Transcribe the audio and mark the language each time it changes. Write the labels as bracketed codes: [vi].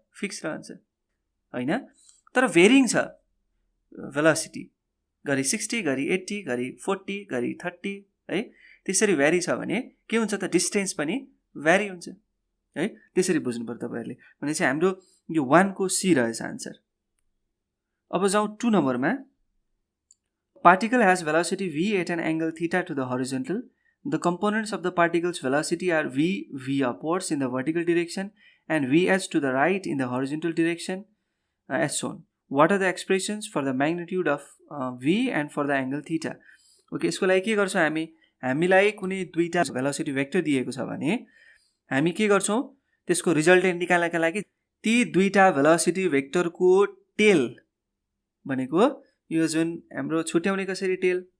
[ne] Fix रहन्छ होइन। तर भेरिङ छ भेलोसिटी, घरि 60, घरि 80, घरि 40, घरि 30 है। त्यसरी भ्यारी छ भने के हुन्छ त? डिस्टेन्स पनि भ्यारी हुन्छ है। त्यसरी बुझ्नु पर्छ तपाईहरुले। भनेपछि हाम्रो यो 1 को सी रहेछ आन्सर। अब जाउँ 2 नम्बरमा। [en] Particle has velocity v at an angle theta to the horizontal. The components of the particle's velocity are v upwards in the vertical direction and vh to the right in the horizontal direction as shown. What are the expressions for the magnitude of v and for the angle theta? [ne] Okay, यसको लागि के गर्छौं हामी? हामीलाई कुनै दुईटा velocity vector दिएको छ भने हामी के गर्छौं? त्यसको रिजल्टेन्ट निकाल्नका लागि ती दुईटा भेलोसिटी भेक्टरको टेल भनेको यो जुन हाम्रो छुट्याउने कसरी टेल